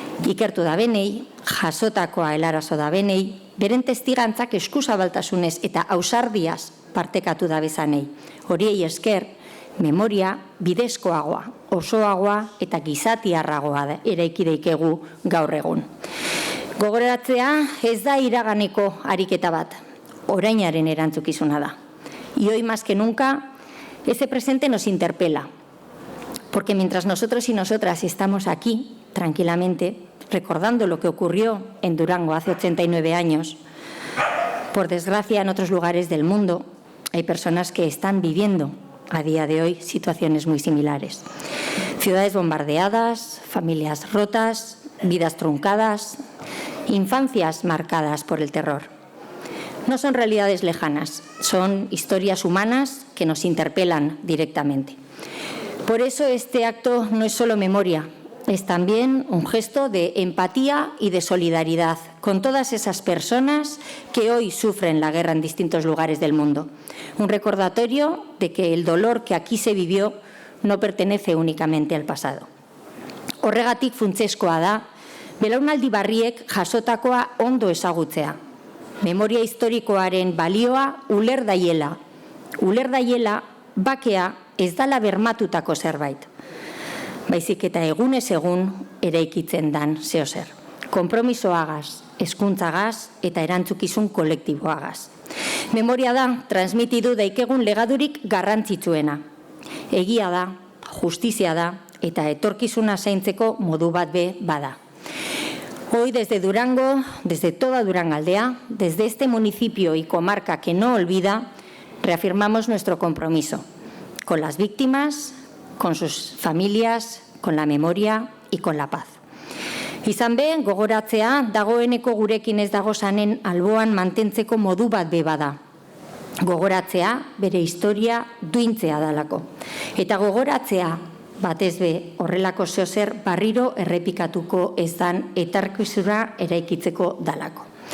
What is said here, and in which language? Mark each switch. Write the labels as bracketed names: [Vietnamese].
[Basque] Ikertu da benei, jasotakoa helarazo da benei, beren testigantzak eskuzabaltasunez eta ausardiaz partekatu da bezanei. Horiei esker, memoria bidezkoagoa, osoagoa eta gizatiarragoa eraiki daikegu gaur egun. Gogoratzea ez da iraganeko ariketa bat, orainaren erantzukizuna da. [Spanish] Y hoy más que nunca, ese presente nos interpela, porque mientras nosotros y nosotras estamos aquí, tranquilamente, recordando lo que ocurrió en Durango hace 89 años, por desgracia en otros lugares del mundo hay personas que están viviendo a día de hoy situaciones muy similares. Ciudades bombardeadas, familias rotas, vidas truncadas, infancias marcadas por el terror. No son realidades lejanas, son historias humanas que nos interpelan directamente. Por eso este acto no es solo memoria, es también un gesto de empatía y de solidaridad con todas esas personas que hoy sufren la guerra en distintos lugares del mundo. Un recordatorio de que el dolor que aquí se vivió no pertenece únicamente al pasado. [Basque] Horregatik funtsezkoa da, belaunaldi barriek jasotakoa ondo ezagutzea. Memoria historikoaren balioa uler daiela. Uler daiela bakea ez dala bermatutako zerbait. Baizik eta egunez egun eraikitzen dan zeozer. Konpromisoagaz, hezkuntzagaz eta erantzukizun kolektiboagaz. Memoria da, transmitidu daikegun legadurik garrantzitsuena. Egia da, justizia da eta etorkizuna zaintzeko modu bat be bada. [Spanish] Hoy desde Durango, desde toda Durangaldea, desde este municipio y comarca que no olvida, reafirmamos nuestro compromiso con las víctimas, con sus familias, con la memoria y con la paz. [Basque] Izan be, gogoratzea dagoeneko gurekin ez dago zanen alboan mantentzeko modu bat be bada. Gogoratzea bere historia duintzea dalako. Eta gogoratzea batez be horrelako zeozer barriro errepikatuko ez dan etorkizuna eraikitzeko dalako.